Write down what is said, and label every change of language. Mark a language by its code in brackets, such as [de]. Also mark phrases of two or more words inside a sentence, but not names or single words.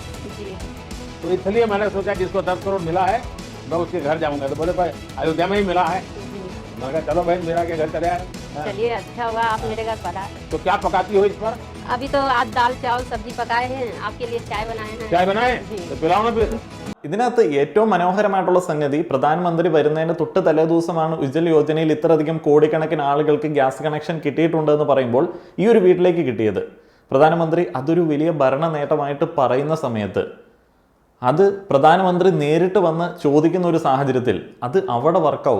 [hi] तो इसलिए मैंने सोचा जिसको 10 करोड़ मिला है मैं उसके घर जाऊंगा। तो बोले भाई अयोध्या में ही मिला है। मैं कहा चलो भाई मेरा के घर चले आए। चलिए, अच्छा हुआ आप मेरे घर पर आए। तो क्या पकाती हो इस पर? अभी तो आज दाल चावल सब्जी पकाए हैं, आपके लिए चाय बनाए हैं। चाय बनाए? तो पिलाओ ना फिर। [ml] ഇതിനകത്ത് ഏറ്റവും മനോഹരമായിട്ടുള്ള സംഗതി, പ്രധാനമന്ത്രി വരുന്നതിന് തൊട്ട് തലേ ദിവസമാണ് ഉജ്ജ്വൽ യോജനയിൽ ഇത്രയധികം കോടിക്കണക്കിന് ആളുകൾക്ക് [en] gas connection [ml] കിട്ടിയിട്ടുണ്ട് എന്ന് പറയുമ്പോൾ ഈ ഒരു വീട്ടിലേക്ക് കിട്ടിയത്. പ്രധാനമന്ത്രി അതൊരു വലിയ ഭരണ നേട്ടമായിട്ട് പറയുന്ന സമയത്ത് അത് പ്രധാനമന്ത്രി നേരിട്ട് വന്ന് ചോദിക്കുന്ന ഒരു സാഹചര്യത്തിൽ അത് അവിടെ വർക്കാവും.